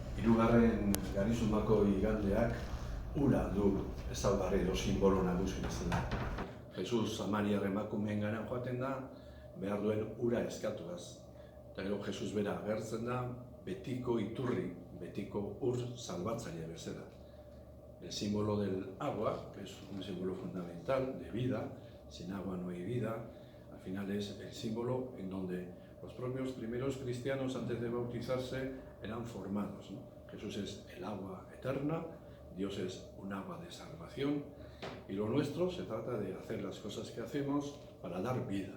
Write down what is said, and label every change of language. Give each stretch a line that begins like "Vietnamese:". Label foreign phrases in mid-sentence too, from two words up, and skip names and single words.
Basque: Hirugarren Garizumako igandeak ura du ezaugarri edo simbolo nagusi bezala. Jesus Samariar emakumeengana joaten da, behar duen ura eskatuaz. Eta gero Jesus bera agertzen da, betiko iturri, betiko ur salbatzaile bezala.
Spanish: El símbolo del agua, que es un símbolo fundamental de vida, sin agua no hay vida, al final es el símbolo en donde los propios primeros cristianos antes de bautizarse eran formados, ¿no? Jesús es el agua eterna, Dios es un agua de salvación y lo nuestro se trata de hacer las cosas que hacemos para dar vida.